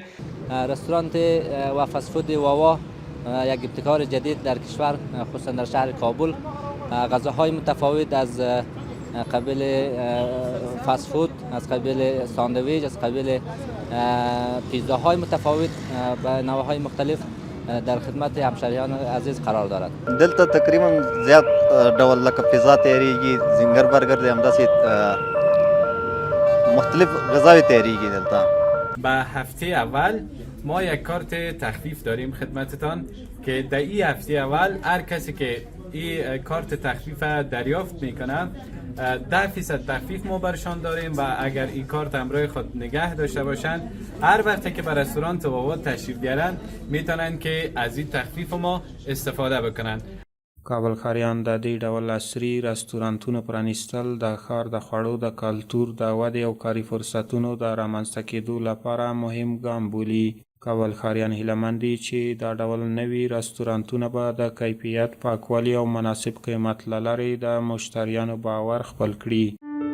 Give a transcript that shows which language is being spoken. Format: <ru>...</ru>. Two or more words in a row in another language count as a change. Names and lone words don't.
<fa>رستوران و</fa> <en>fast food</en> <fa>واوا یک ابتکار جدید در کشور، خصوصا در شهر کابل. غذاهای متفاوت از قبیل</fa> <en>fast food,</en> <fa>از قبیل ساندویچ، از قبیل پیتزاهای متفاوت به نوعهای مختلف در خدمت همشهریان عزیز قرار دارد.</fa> <ps>دلته تقریبا زیاد ډول لکه پیزا تیاریږي،</ps> <en>zinger burger</en> <ps>دی، همداسې مختلف غذاوی تیاریږي دلته.</ps> <fa>به هفته اول ما یک کارت تخفیف داریم خدمتتان که در این هفته اول هر کسی که این کارت تخفیف دریافت میکنه 10% تخفیف ما برشان داریم و اگر این کارت همراه خود نگه داشته باشند هر وقتی که به رستوران واوا تشریف بیارن میتونن که از این تخفیف ما استفاده بکنن.</fa> <ps>کابل ښاریان د دې ډول عصري رستورانتونو پرانیستل د ښار د خوړو د کلتور د ودې او کاري فرصتونو د رامنځته کېدو لپاره مهم ګام بولي. کابل ښاریان هیله دي چې دا ډول نوي رستورانتونه به د کیفیت، پاکوالي او مناسب قیمت له لارې د مشتریانو باور خپل کړي.</ps>